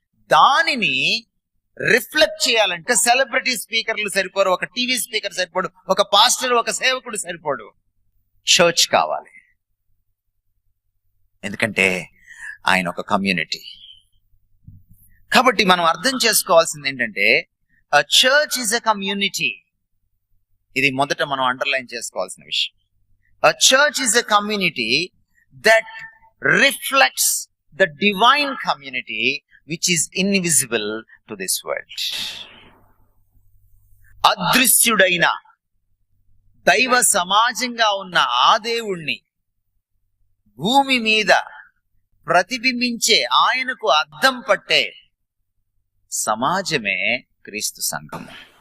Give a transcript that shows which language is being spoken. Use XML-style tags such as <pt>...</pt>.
<te>దానిని రిఫ్లెక్ట్ చేయాలంటే సెలబ్రిటీ స్పీకర్లు సరిపోరు, ఒక టీవీ స్పీకర్ సరిపోడు, ఒక పాస్టర్, ఒక సేవకుడు సరిపోడు, చర్చ్ కావాలి. ఎందుకంటే ఆయన ఒక కమ్యూనిటీ. కాబట్టి మనం అర్థం చేసుకోవాల్సింది ఏంటంటే,</te> <en>a church is a community.</en> <te>ఇది మొదట మనం అండర్లైన్ చేసుకోవాల్సిన విషయం.</te> <en>A church is a community that reflects the divine community which is invisible to this world.</en> <te>అదృశ్యుడైన దైవ సమాజంగా ఉన్న ఆ దేవుణ్ణి భూమి మీద ప్రతిబింబించే, ఆయనకు అద్దం పట్టే సమాజమే క్రీస్తు సంఘము.</te>